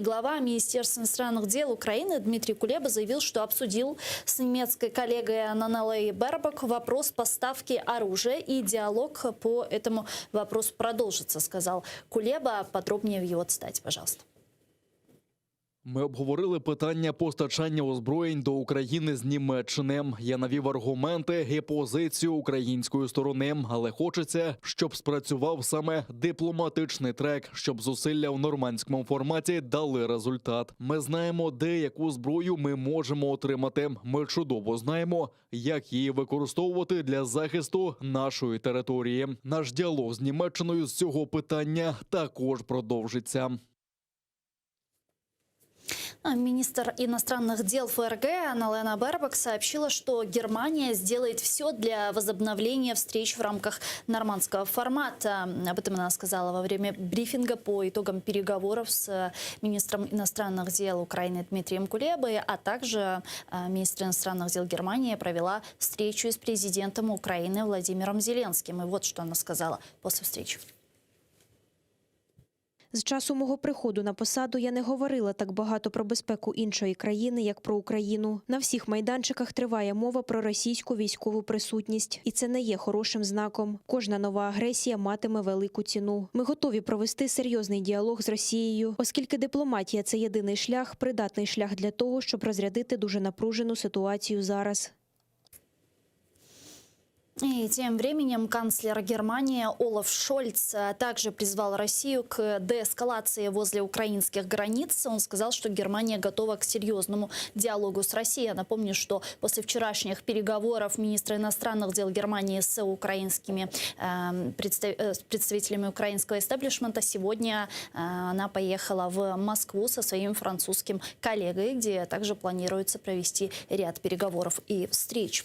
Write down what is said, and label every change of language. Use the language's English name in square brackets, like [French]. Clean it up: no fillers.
[Russian] Глава Министерства иностранных дел Украины Дмитрий Кулеба заявил, что обсудил с немецкой коллегой Аннелей Бербок вопрос поставки оружия, и диалог по этому вопросу продолжится, сказал Кулеба. Подробнее в его цитате, пожалуйста. [Ukrainian] Ми обговорили питання постачання озброєнь до України з Німеччини. Я навів аргументи і позицію української сторони, але хочеться, щоб спрацював саме дипломатичний трек, щоб зусилля в нормандському форматі дали результат. Ми знаємо, де яку зброю ми можемо отримати. Ми чудово знаємо, як її використовувати для захисту нашої території. Наш діалог з Німеччиною з цього питання також продовжиться. [Russian] Министр иностранных дел ФРГ Анна-Лена Бербок сообщила, что Германия сделает все для возобновления встреч в рамках нормандского формата. Об этом она сказала во время брифинга по итогам переговоров с министром иностранных дел Украины Дмитрием Кулебой, а также министр иностранных дел Германии провела встречу с президентом Украины Владимиром Зеленским. И вот что она сказала после встречи. [Ukrainian] З часу мого приходу на посаду я не говорила так багато про безпеку іншої країни, як про Україну. На всіх майданчиках триває мова про російську військову присутність. І це не є хорошим знаком. Кожна нова агресія матиме велику ціну. Ми готові провести серйозний діалог з Росією, оскільки дипломатія – це єдиний шлях, придатний шлях для того, щоб розрядити дуже напружену ситуацію зараз. [Russian] И тем временем канцлер Германии Олаф Шольц также призвал Россию к деэскалации возле украинских границ. Он сказал, что Германия готова к серьезному диалогу с Россией. Я напомню, что после вчерашних переговоров министра иностранных дел Германии с украинскими представителями украинского истеблишмента сегодня она поехала в Москву со своим французским коллегой, где также планируется провести ряд переговоров и встреч.